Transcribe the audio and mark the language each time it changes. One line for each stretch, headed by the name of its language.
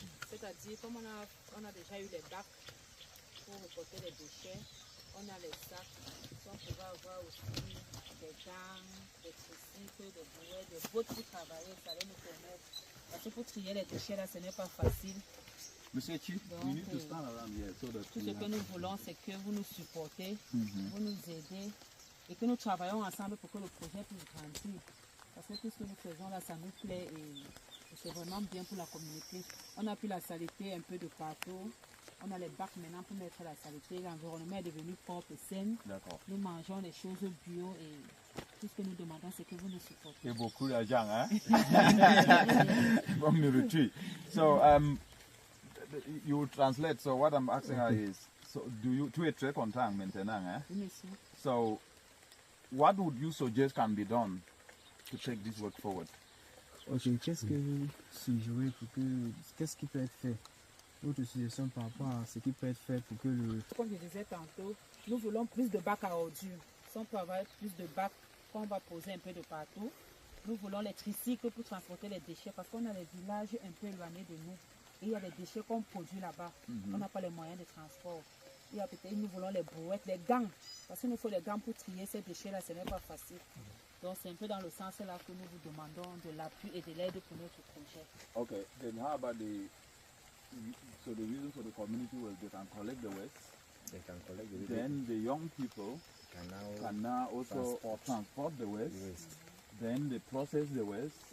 French: C'est-à-dire, comme on a déjà eu les bacs pour reporter les déchets, on a les sacs, si on pouvait avoir aussi des gants, des tricycles, des bouées, des bottes pour travailler, ça allait nous permettre. Parce que pour trier les déchets là, ce n'est pas facile.
English: Monsieur Chief, we need to stand around here so that
French: Tout ce que nous voulons, c'est que vous nous supportez, vous nous aidez et que nous travaillons ensemble pour que le projet puisse grandir. Parce que tout ce que nous faisons là, ça nous plaît et c'est vraiment bien pour la communauté. On a pu la saleté un peu de partout. On a les bacs maintenant pour mettre la saleté. L'environnement est devenu propre et sain. Nous mangeons des choses bio et tout ce que nous demandons, c'est que vous nous supportez. Et beaucoup d'argent, hein?
English: From military. So, you translate. So, what I'm asking her is, so
French: tu es très content maintenant, hein? Oui, monsieur.
English: So, what would you suggest can be done to take this work forward?
French: Ok, qu'est-ce que vous suggérez pour que. Qu'est-ce qui peut être fait? Votre suggestion par rapport à ce qui peut être fait pour que le. Comme je disais tantôt, nous voulons plus de bacs à ordures. Si on peut avoir plus de bacs qu'on va poser un peu de partout, nous voulons les tricycles pour transporter les déchets parce qu'on a des villages un peu éloignés de nous. Et il y a des déchets qu'on produit là-bas. On n'a pas les moyens de transport. Il y a peut-être, nous voulons les brouettes, les gants. Parce qu'il nous faut les gants pour trier ces déchets-là, ce n'est pas facile. Donc c'est un peu dans le sens là que nous vous demandons de l'appui et de l'aide pour notre projet.
English: Okay, then how about so the reason for the community was they can collect the waste. They can collect the waste. Then the young people can now also transport the waste. Then they process the waste.